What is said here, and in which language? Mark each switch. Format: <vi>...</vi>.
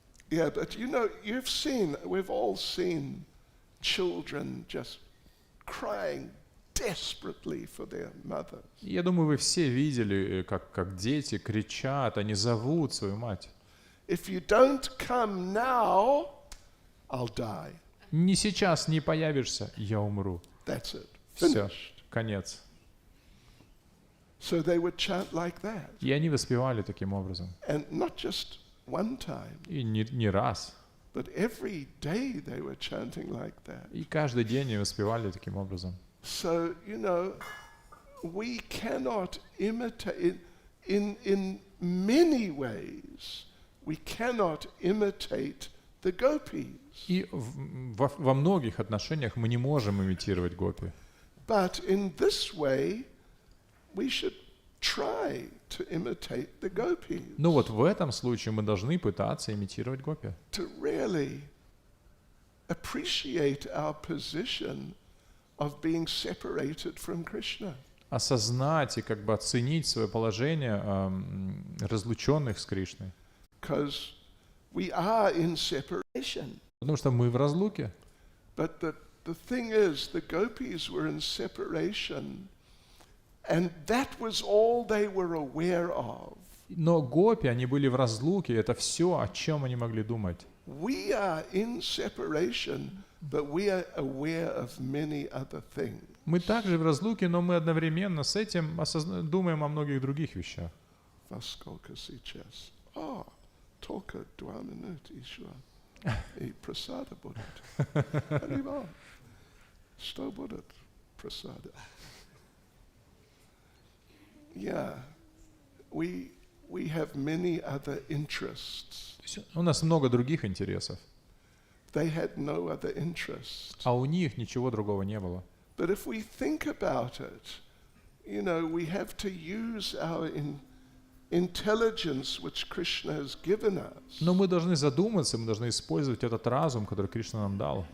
<en>Yeah, but you know, we've all seen children just crying desperately for their mother.</en> <ru>Я думаю, вы все видели, как дети кричат, они зовут свою мать.</ru> <en>If you don't come now, I'll die.</en> <ru>Не сейчас не появишься, я умру.</ru> <en>That's it.</en> <ru>Все,</ru> <en>Finished.</en> <ru>конец.</ru> <en>So they would chant like that.</en> <ru>И они воспевали таким образом.</ru> <en>And not just one time,</en> <ru>И не раз.</ru> <en>but every day they were chanting like that.</en> <ru>И каждый день они воспевали таким образом.</ru> <en>So, you know, we cannot imitate, in many ways, we cannot imitate the gopis.</en> <ru>И во многих отношениях мы не можем имитировать гопи.</ru> <en>But in this way, we should try to imitate the gopis.</en> <ru>Но вот в этом случае мы должны пытаться имитировать гопи.</ru> <en>To really appreciate our position of being separated from Krishna.</en> <ru>Осознать и как бы оценить свое положение разлученных с Кришной.</ru> <en>Because we are in separation.</en> <ru>Потому что мы в разлуке.</ru> <en>But the thing is, the gopis were in separation, and that was all they were aware of.</en> <ru>Но гопи, они были в разлуке, это все, о чем они могли думать.</ru> <en>We are in separation, but we are aware of many other things.</en> <ru>Мы также в разлуке, но мы одновременно с этим думаем о многих других вещах. Во сколько сейчас? Только 2 минуты еще. И прасада будет. Понимаю. Что будет прасада?</ru> <en>Yeah, we have many other interests.</en> <ru>У нас много других интересов,</ru> <en>They had no other interests.</en> <ru>а у них ничего другого не было.</ru> <en>But if we think about it, we have to use our intelligence which Krishna has given us.</en> <ru>Но мы должны задуматься, мы должны использовать этот разум, который Кришна нам дал.</ru>